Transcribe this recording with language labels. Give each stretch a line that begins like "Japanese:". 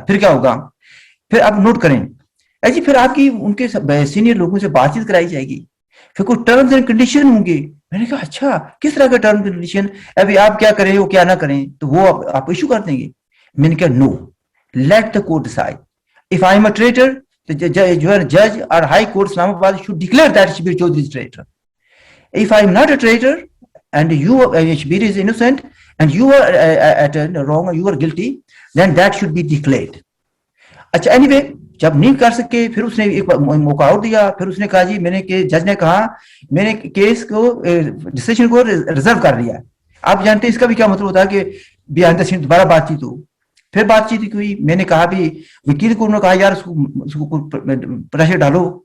Urdu: پھر کیا ہوگا؟ پھر آپ نوٹ کریں جی، پھر آپ کی ان کے سینئر لوگوں سے بات چیت کرائی جائے گی، پھر کوئی ٹرمز اینڈ کنڈیشن ہوں گے. میں نے کہا اچھا کس طرح کا ٹرمز اینڈ کنڈیشن؟ ابھی آپ کیا کریں وہ کیا نہ کریں تو وہ آپ ایشو کر دیں گے. میں نے کہا
English: Know, let the court decide. If I am اے ٹریٹر، جج
Urdu: اور
English: High court Islamabad should declare that Shabbir Chaudhary is a traitor. If I am not a traitor and Shabbir is innocent and you are at wrong, you are guilty, then that should be declared.
Urdu: اچھا any way جب نہیں کر سکے پھر اس نے ایک موقع اور دیا. پھر اس نے کہا جی میں نے جج نے کہا میں نے کیس کو ڈیسیژن کو ریزرو کر لیا. آپ جانتے ہیں اس کا بھی کیا مطلب ہوتا ہے کہ
English: behind the scene
Urdu: دوبارہ بات چیت ہو. پھر بات چیت ہوئی. میں نے کہا بھی وکیل کو، انہوں نے کہا یار اس کو پریشر ڈالو.